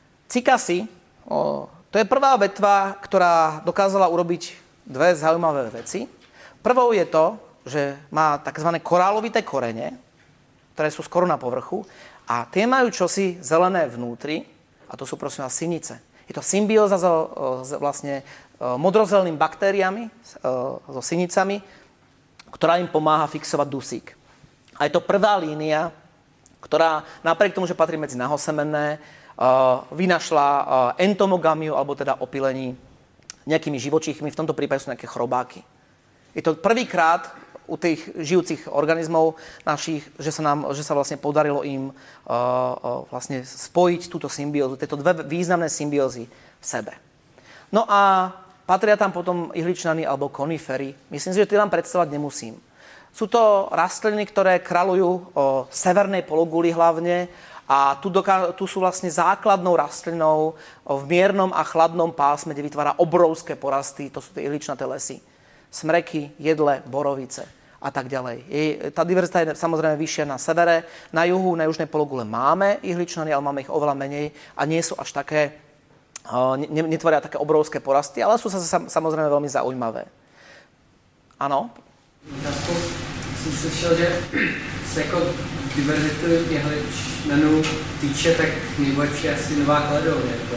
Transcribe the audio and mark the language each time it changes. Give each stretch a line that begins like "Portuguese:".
Slovak: Cikasy, to je prvá vetva, ktorá dokázala urobiť dve zaujímavé veci. Prvou je to, že má tzv. Korálovité korene, ktoré sú skoro na povrchu a tie majú čosi zelené vnútri, a to sú prosím vás sinice. Je to symbióza so vlastne modrozelenými baktériami, so sinicami. ktorá im pomáha fixovať dusík. A je to prvá línia, ktorá napriek tomu, že patrí medzi nahosemenné, vynašla entomogamiu, alebo teda opylení nejakými živočíchmi, v tomto prípade sú nejaké chrobáky. Je to prvýkrát u tých žijúcich organizmov našich, že sa vlastne podarilo im vlastne spojiť túto symbiózu, tieto dve významné symbiózy v sebe. No a patria tam potom ihličnany alebo konifery. Myslím si, že tie vám predstavať nemusím. Sú to rastliny, ktoré kraľujú o severnej pologuli hlavne a tu sú vlastne základnou rastlinou v miernom a chladnom pásme, kde vytvára obrovské porasty, to sú tie ihličnaté lesy. Smreky, jedle, borovice a tak ďalej. Tá diverzita je samozrejme vyššia na severe, na juhu, na južnej pologule máme ihličnany, ale máme ich oveľa menej a nie sú až také, netvoria také obrovské porasty, ale sú samozrejme veľmi zaujímavé. Áno?
Czech: Otázku jsem slyšel, že se jako diverzitu jehličnanů týče, tak nejlepší je asi Nová Kaledónia.